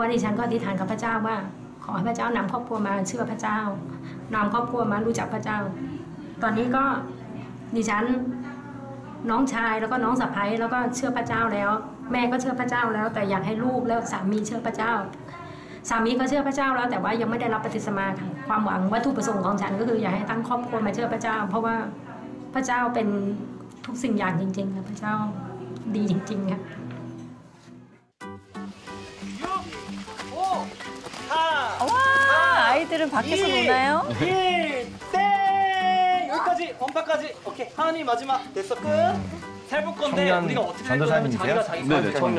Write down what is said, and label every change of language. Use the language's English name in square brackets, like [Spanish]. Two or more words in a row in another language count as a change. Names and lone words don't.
[Thai] ว่าดิฉันก็อธิษฐานกับพระเจ้าว่าขอให้พระเจ้านำครอบครัวมาเชื่อพระเจ้านำครอบครัวมารู้จักพระเจ้า ตอนนี้ก็ดิฉันน้องชายแล้วก็น้องสะใภ้แล้วก็เชื่อพระเจ้าแล้วแม่ก็เชื่อพระเจ้าแล้วแต่อยากให้ลูกแล้วสามีเชื่อพระเจ้าสามีก็เชื่อพระเจ้าแล้วแต่ว่ายังไม่ได้รับปฏิสมาค่ะความหวังวัตถุประสงค์ของฉันก็คืออยากให้ตั้งครอบครัวมาเชื่อพระเจ้าเพราะว่าพระเจ้าเป็นทุกสิ่งอย่างจริงๆค่ะพระเจ้าดีจริงๆค่ะ [Korean] 와, 아이들은 밖에서 노나요? 1땡! 여기까지 원파까지. 오케이. 하은이 마지막 됐어 끝. 해볼 건데 청년 우리가 어떻게 할 거냐면 전도사님이세요? 자기가 자기 네네, 청년